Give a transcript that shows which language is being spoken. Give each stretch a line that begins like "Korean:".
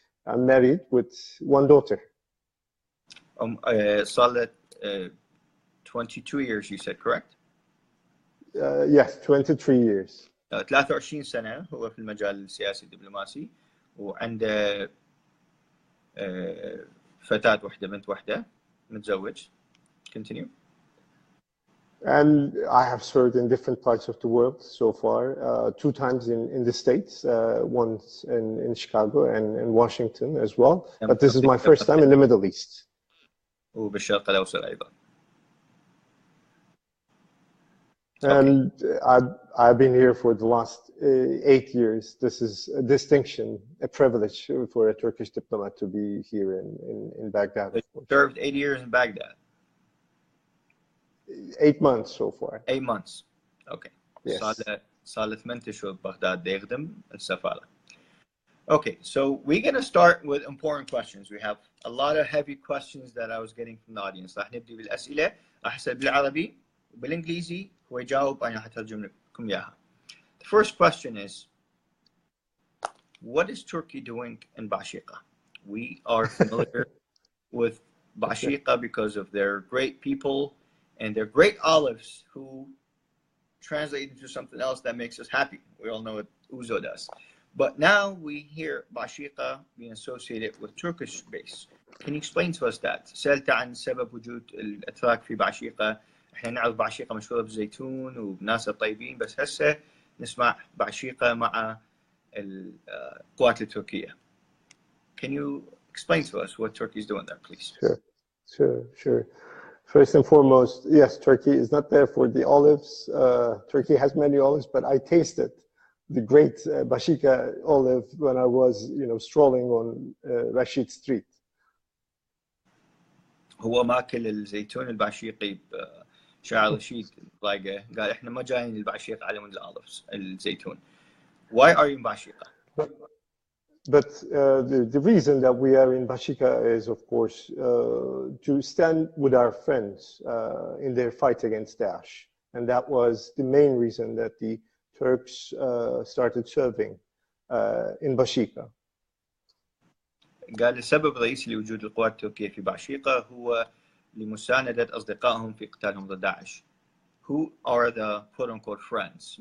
English: I'm married with one daughter. Solid 22 years, you said, correct? Yes, 23 years.
Arabic: 23 سنة هو في المجال السياسي الدبلوماسي وعنده فتاة واحدة بنت واحدة متزوج.
English: Continue. And I have served in different parts of the world so far, 2 times in the States, once in Chicago and in Washington as well. But this is my first time in the Middle East.
Arabic: وبالشرق الأوسط أيضا.
English: And I've been here for the last 8 years. This is a distinction, a privilege for a Turkish diplomat to be here in Baghdad. So you served 8 years in Baghdad? 8 months so far. 8 months. Okay. Yes.
Arabic: صار 8 أشهر ببغداد يخدم السفارة.
English: Okay, so we're going to start with important questions. We have a lot of heavy questions that I was getting from the audience.
Arabic: راح نبدي بالأسئلة. راح أسأل بالعربي وبالإنجليزي ويجاوب أنا حترجم لكم إياها.
English: The first question is, what is Turkey doing in Bashiqa? We are familiar with Bashiqa because of their great people and their great olives who translate into something else that makes us happy. We all know what Uzo does. But now we hear Bashiqa being associated with Turkish base. Can you explain to us that?
Arabic: سألت عن سبب وجود الأتراك في Bashiqa. احنا نعرف Bashiqa مشهورة بالزيتون وبناس الطيبين بس هسه نسمع Bashiqa مع القوات التركية.
English: Can you explain to us what Turkey is doing there, please? Sure. First and foremost, yes, Turkey is not there for the olives. Turkey has many olives, but I tasted the great Bashiqa olive when I was, strolling on Rashid Street.
Arabic: هو ماكل الزيتون الباشيقي بشارع رشيد لاقى قال احنا ما جايين الباشيق على مود الألفز الزيتون.
English: Why are you in Bashiqa? But the reason that we are in Bashiqa is, of course, to stand with our friends in their fight against Daesh. And that was the main reason that the Turks started serving in Bashiqa.
Arabic: قال السبب الرئيسي لوجود القوات التركية في باشيقة هو لمساندة أصدقائهم في قتالهم ضد داعش.
English: Who are the quote-unquote friends?